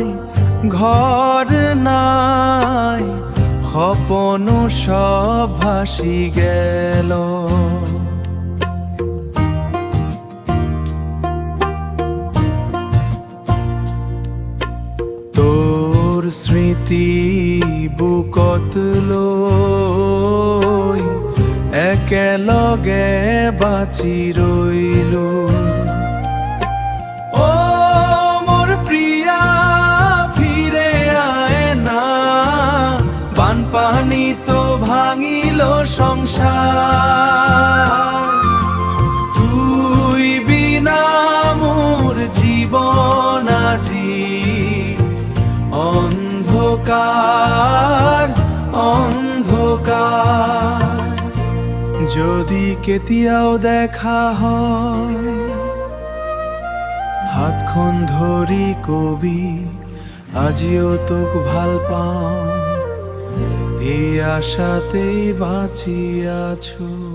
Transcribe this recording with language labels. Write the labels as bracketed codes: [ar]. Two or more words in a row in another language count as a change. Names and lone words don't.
[as] ঘর নাই স্বপন সব ভাসি গেল। তোর স্মৃতি বুকত লৈ একেলগে বাচি রইলো। ও মোর প্রিয়া [bn] ফিরে আয় না, [as] বানপানি তো ভাঙিল সংসার। তুই বিনা মোর জীবন আজি অন্ধকার অন্ধকার। যদি কেতিয়াও দেখা হয় হাতখন ধৰি কবি আজিও তোক ভাল পাওঁ, এই আশাতেই বাঁচি আছো।